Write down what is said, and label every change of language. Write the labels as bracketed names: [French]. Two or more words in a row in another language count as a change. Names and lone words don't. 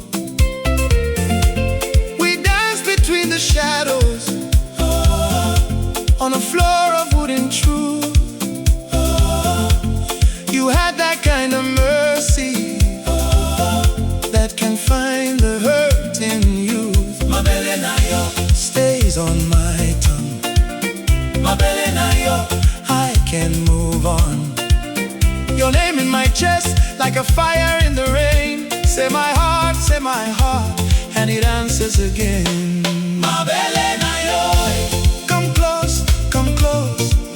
[English] We danced between the shadows on a floor of wooden truth. You had that kind of mercy that can find the hurt in youth. [Lingala] Mabele na yo [English] stays on my tongue. [Lingala] Mabele na yo, [English] I can move on. Your name in my chest, like a fire in the rain. Say my heart, and it answers again. [Lingala] Mabele na yo, [English] come close, come close.